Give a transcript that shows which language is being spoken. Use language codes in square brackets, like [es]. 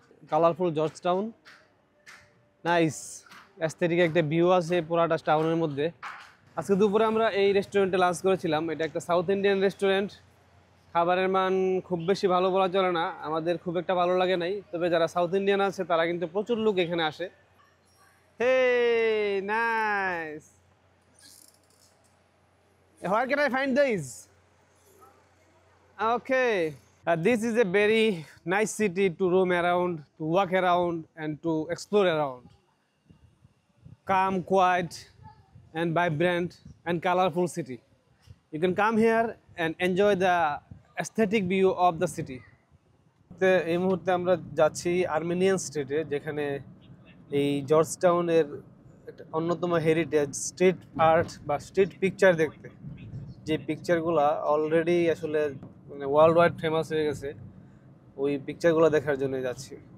[bn] Colourful George town, nice aesthetic একটা view আছে পুরাটা টাউনের মধ্যে। আজকে দুপুরে আমরা এই রেস্টুরেন্টে লাঞ্চ করেছিলাম। এটা একটা সাউথ ইন্ডিয়ান রেস্টুরেন্ট। খাবারের মান খুব বেশি ভালো বলা চলে না, আমাদের খুব একটা ভালো লাগে নাই। তবে যারা সাউথ ইন্ডিয়ান আছে তারা কিন্তু প্রচুর লোক এখানে আসে। [en] Hey nice, where can I find this? Okay, this is a very nice city to roam around, to walk around and to explore around. Calm, quiet and vibrant and colorful city. You can come here and enjoy the aesthetic view of the city. [bn] এই মুহূর্তে আমরা যাচ্ছি Armenian স্ট্রিটে, যেখানে এই George টাউনের অন্যতম heritage street art বা স্ট্রিট পিকচার দেখতে, যে পিকচারগুলো অলরেডি আসলে মানে ওয়ার্ল্ড ওয়াইড ফেমাস হয়ে গেছে, ওই পিকচারগুলো দেখার জন্য যাচ্ছি।